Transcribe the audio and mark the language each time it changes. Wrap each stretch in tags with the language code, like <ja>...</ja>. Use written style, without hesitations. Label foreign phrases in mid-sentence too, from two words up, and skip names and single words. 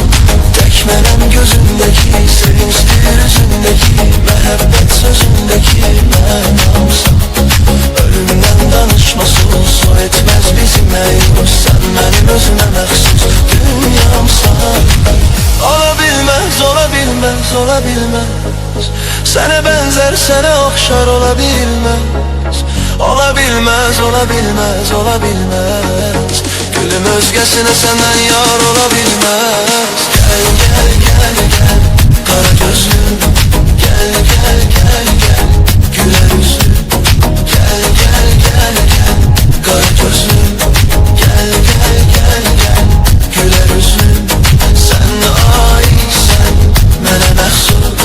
<az>Tək mənəm gözündəki, sevinçdir üzündəki, məhəbbət sözündəki mənamsan. Ölümdən danışmasız, o etməz bizi məyus. Sən mənim özümə məxsus dünyamsan.</az> <tr>Ola bilmez, ola bilmez, ola bilmez. Sana benzer, sana okşar ola bilmez. Ola bilmez, ola bilmez, ola bilmez. Gülüm özgesine senden yar ola bilmez. Gel, gel, gel, gel, kara gözlüm. Gel, gel, gel, gel, güler yüzlüm. Gel, gel, gel, gel, kara gözlüm. Gel, gel, gel, gel, güler yüzlüm.</tr> <az>Sen aitsen, mənə məxsus.</az>